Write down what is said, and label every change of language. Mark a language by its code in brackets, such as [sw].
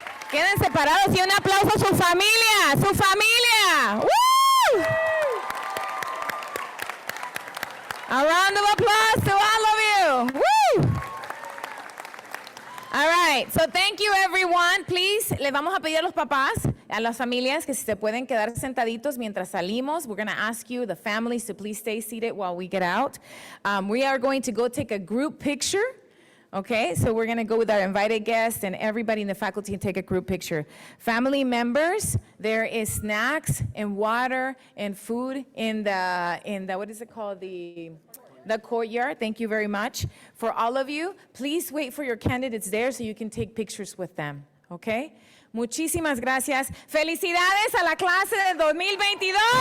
[es] Quédense parados y un aplauso a su familia, su familia. ¡Woo! [en] A round of applause to all of you. Woo! All right, so thank you everyone. [es] Please, le vamos a pedir a los papás, a las familias, que si se pueden quedar sentaditos mientras salimos. [en] We're going to ask you, the families, to please stay seated while we get out. We are going to go take a group picture Okay, so we're gonna go with our invited guests, and everybody in the faculty can take a group picture. Family members, there is snacks and water and food in the what is it called? The courtyard. Thank you very much. For all of you, please wait for your candidates there so you can take pictures with them. [es] Okay? Muchísimas gracias. Felicidades a la clase de 2022.